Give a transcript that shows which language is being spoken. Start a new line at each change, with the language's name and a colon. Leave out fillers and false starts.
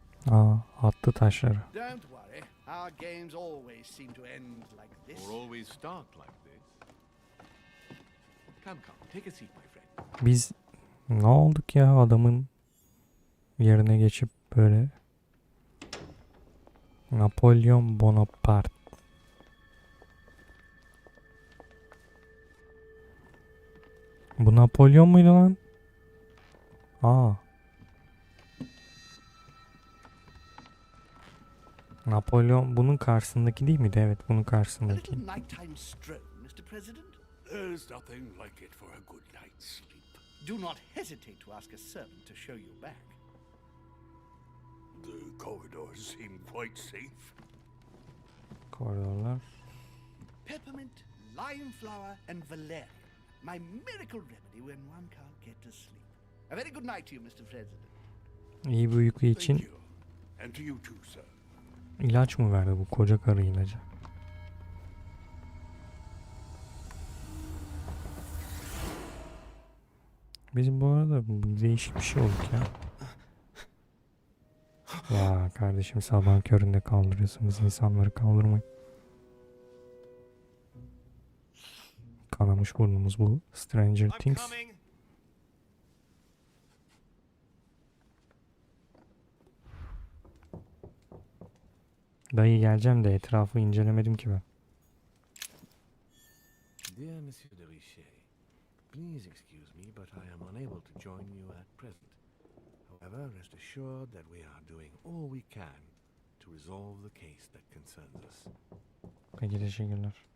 Turkish: Aa, attı taşları.
English: Don't worry. Our games always seem to end like this. Or always start like this? Come, take a seat, my friend.
Turkish: Biz ne olduk ya adamın yerine geçip böyle Napolyon Bonaparte. Bu Napolyon muydu lan? Aa. Napolyon bunun karşısındaki değil miydi? Evet, bunun
English: A
Turkish: karşısındaki.
English: little nighttime stroll, Mr. President? There's nothing like it for a good night's sleep. Do not hesitate to ask a servant to show you back. The corridors seem quite safe.
Turkish: Koridorlar.
English: Peppermint, lime flower, and valerian. My miracle remedy when one can't get to sleep. A very good night to you, Mr. President.
Turkish: İyi bir uyku
English: Thank
Turkish: için
English: you. And to you too, sir.
Turkish: ilaç mı verdi bu koca karı ilacı? Bizim bu arada değişik bir şey olduk ya. Ya kardeşim sabah köründe kaldırıyorsunuz insanları kaldırmayın. Kanamış burnumuz bu. Stranger Things. Dayı geleceğim de etrafı incelemedim ki ben.
English: Dear Monsieur de Richet, please excuse me, but I am unable to join you at present. However, rest assured that we are doing all we can to resolve the case that concerns us.
Turkish: Peki teşekkürler.